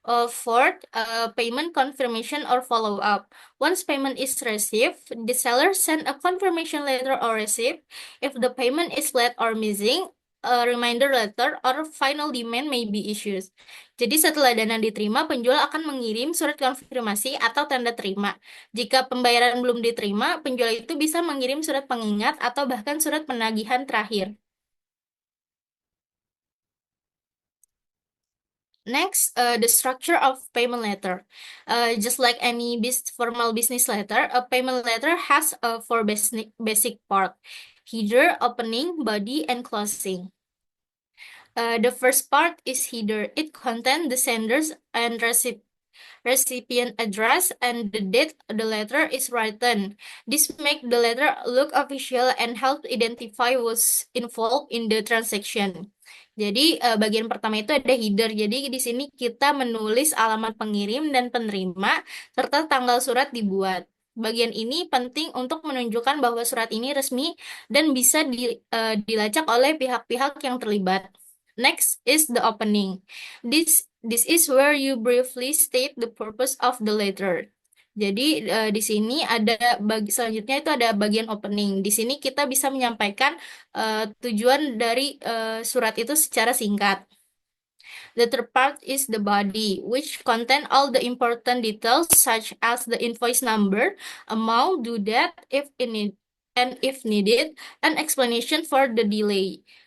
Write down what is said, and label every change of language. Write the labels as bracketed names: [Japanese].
[English] Fourth, payment confirmation or follow-up. Once payment is received, the seller send a confirmation letter or receipt. If the payment is late or missing, a reminder letter or final demand may be issued. [Indonesian] Jadi setelah dana diterima, penjual akan mengirim surat konfirmasi atau tanda terima. Jika pembayaran belum diterima, penjual itu bisa mengirim surat pengingat atau bahkan surat penagihan terakhir. [English] Next, the structure of payment letter. Just like any formal business letter, a payment letter has four basic part: header, opening, body, and closing. The first part is header. It contains the sender's and recipient address and the date the letter is written. This make the letter look official and help identify who's involved in the transaction. [Indonesian] Jadi bagian pertama itu ada header. Jadi di sini kita menulis alamat pengirim dan penerima serta tanggal surat dibuat. Bagian ini penting untuk menunjukkan bahwa surat ini resmi dan bisa dilacak oleh pihak-pihak yang terlibat. [English] Next is the opening. This is where you briefly state the purpose of the letter. [Indonesian] Jadi di sini selanjutnya itu ada bagian opening. Di sini kita bisa menyampaikan tujuan dari surat itu secara singkat. [English] The third part is the body, which contain all the important details such as the invoice number, amount, due date, if needed, and explanation for the delay.